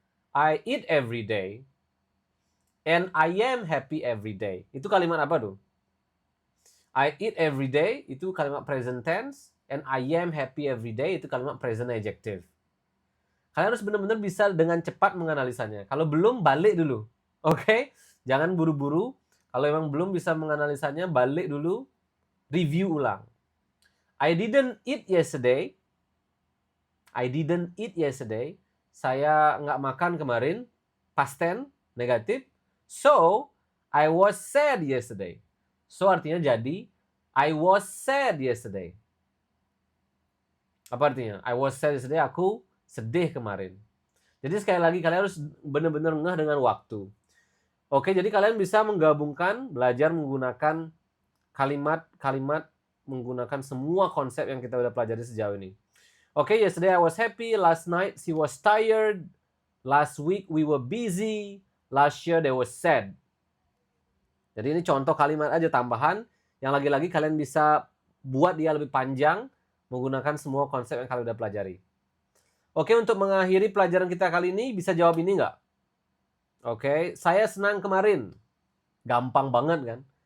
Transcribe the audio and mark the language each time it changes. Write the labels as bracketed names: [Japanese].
[English] I eat every day, and I am happy every day. [Indonesian] Itu kalimat apa tuh? [English] I eat every day, itu kalimat present tense, and I am happy every day, itu kalimat present adjective. [Indonesian] Kalian harus benar-benar bisa dengan cepat menganalisanya. Kalau belum, balik dulu. Oke? Jangan buru-buru. Kalau memang belum bisa menganalisanya, balik dulu, review ulang. [English] I didn't eat yesterday. I didn't eat yesterday. [Indonesian] Saya nggak makan kemarin. Past tense, negatif. [English] So, I was sad yesterday. [Indonesian] So artinya jadi, [English] I was sad yesterday. [Indonesian] Apa artinya? [English] I was sad yesterday, [Indonesian] aku sedih kemarin. Jadi sekali lagi kalian harus benar-benar ngeh dengan waktu. Oke, jadi kalian bisa menggabungkan, belajar menggunakan kalimat-kalimat, menggunakan semua konsep yang kita udah pelajari sejauh ini. [English] Oke, yesterday I was happy, last night she was tired, last week we were busy, last year they were sad. [Indonesian] Jadi ini contoh kalimat aja tambahan yang lagi-lagi kalian bisa buat dia lebih panjang menggunakan semua konsep yang kalian udah pelajari. Oke, untuk mengakhiri pelajaran kita kali ini, bisa jawab ini nggak? Oke, saya senang kemarin. Gampang banget kan?